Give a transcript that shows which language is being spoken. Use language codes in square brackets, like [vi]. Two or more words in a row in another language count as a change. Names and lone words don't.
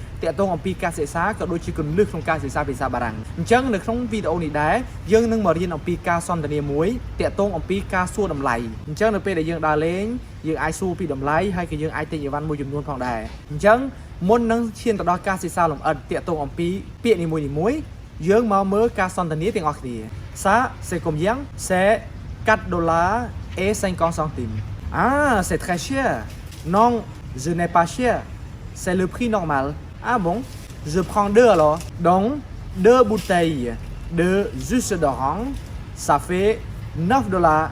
[km] តាក់ទងអំពីការសិក្សាក៏ដូចជាគន្លឹះក្នុងការសិក្សាភាសាបារាំងអញ្ចឹងនៅក្នុងវីដេអូនេះដែរយើងនឹងមករៀនអំពីការសន្ទនាមួយតាក់ទងអំពីការសួរតម្លៃអញ្ចឹងនៅពេលដែលយើងដើរលេងយើងអាចសួរពីតម្លៃហើយក៏យើងអាចទិញអីវ៉ាន់មួយចំនួនផងដែរអញ្ចឹងមុននឹងឈានទៅដល់ការសិក្សាលម្អិតតាក់ទងអំពីពាក្យនីមួយៗយើងមកមើលការសន្ទនាទាំងអស់គ្នា [fr] Ça c'est combien? C'est 4 dollars et 50 centimes. Ah, c'est très cher. Non, je n'ai pas cher. C'est le prix normal. Ah bon? Je prends deux alors. Donc, 2 bouteilles de jus d'orange, ça fait 9 dollars.